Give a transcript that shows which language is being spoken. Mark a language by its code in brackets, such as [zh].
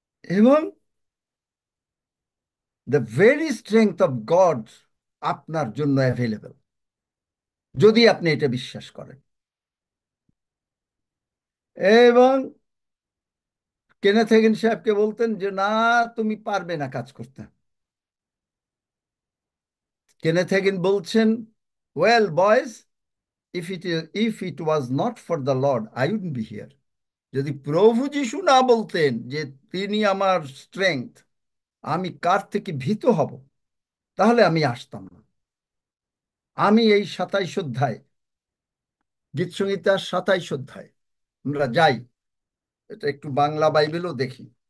[bn] এবং [en] the very strength of God [bn] আপনার জন্য অ্যাভেলেবল, যদি আপনি এটা বিশ্বাস করেন। এবং কেনেথ হেগিন সাহেবকে বলতেন যে না, তুমি পারবে না কাজ করতে। কেনেথ হেগিন বলছেন, [en] Well boys, if it was not for the Lord, I wouldn't be here. [bn] যদি প্রভু যিশু না বলতেন যে তিনি আমার স্ট্রেংথ, আমি কার থেকে ভীত হব, তাহলে আমি আসতাম না। আমি এই 27 অধ্যায়, গীতসংহিতার 27 অধ্যায় আমরা যাই, এটা একটু বাংলা বাইবেলও দেখি।